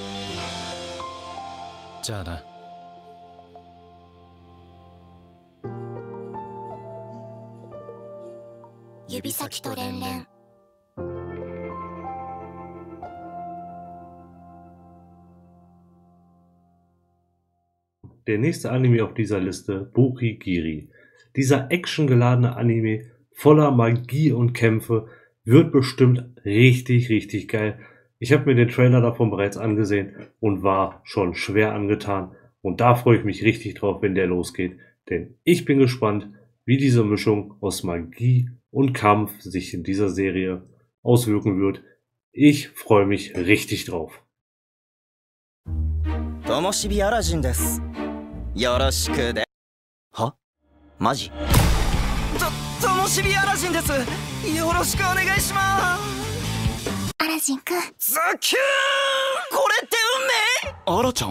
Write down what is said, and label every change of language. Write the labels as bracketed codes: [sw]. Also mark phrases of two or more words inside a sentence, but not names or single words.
[ja] じゃあな。指先と連々。 [de] Der nächste Anime auf dieser Liste, Bokigiri. Dieser actiongeladene Anime voller Magie und Kämpfe wird bestimmt richtig geil. Ich habe mir den Trailer davon bereits angesehen und war schon schwer angetan. Und da freue ich mich richtig drauf, wenn der losgeht. Denn ich bin gespannt, wie diese Mischung aus Magie und Kampf sich in dieser Serie auswirken wird. Ich freue mich richtig drauf. [ja] ともしびアラジンです。よろしくで。は？マジ？ともしびアラジンです。よろしくお願いします。アラジンくん。ズキューン！これって運命？アラちゃん？